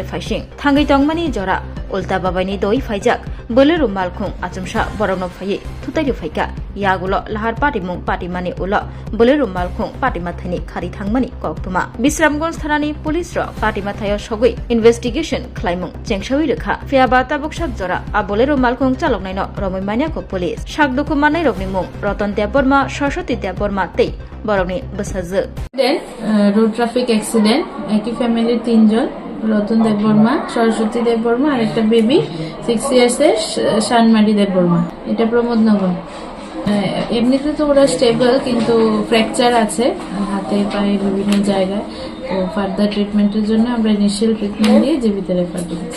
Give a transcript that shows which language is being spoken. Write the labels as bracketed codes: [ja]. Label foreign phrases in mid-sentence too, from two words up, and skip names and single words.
[trp] फाइसिं थांगै तंमानि जरा उल्टा बाबायनि दय फाइजाक बोलेरो मालखुं आचुमसा बरगनो फायै थुतायरि फाइका यागुलो लाहार पाटिमुं पाटिमानि उलो बोलेरो मालखुं पाटिमाथायनि खारि थांमानि कक्तमा बिश्रामगंज थानानि पुलिस र पाटिमाथाय सगै इनभेस्टिगेशन खलायमुं जेंसावै रेखा फियाबा ताबुकसाक जरा आ बोलेरो मालखुं चालकनायनो रमै मानियाखौ पुलिस साकदुखु मानै रगनि मुं रतन देबबर्मा सरस्वती देबबर्मा तै बरगनि बसाजो [en] road traffic accident [bn] একই ফ্যামিলির তিনজন রতন দেববর্মা, সরস্বতী দেববর্মা আর একটা বেবি 6 ইয়ার্স এর শানমারি দেববর্মা। এটা প্রমোদনগর। এমনিতে তো ওরা স্টেবল, কিন্তু ফ্র্যাকচার আছে হাতে পায়ে বিভিন্ন জায়গায়। তো [en] further treatment [bn] জন্য আমরা [en] initial treatment [bn] দিয়ে জীবিত রেফার করেছি।